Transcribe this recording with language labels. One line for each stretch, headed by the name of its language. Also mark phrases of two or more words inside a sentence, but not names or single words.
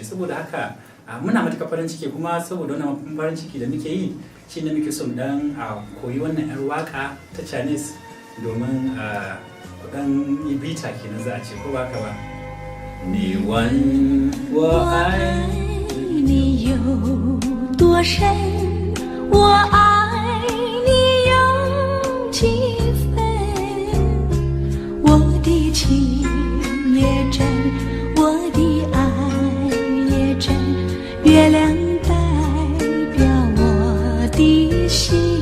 Hausa: Saboda haka muna matuƙar farin ciki, kuma saboda wannan farin ciki da muke yi shine muke so mu dan koyi wannan 'yar waka ta Chinese domin kudan yi bita kenan za a ce, ko ba ka ba.
Chinese: 你问我爱你有多深，我爱你有几分，我的情也真，我的爱也真，月亮代表我的心。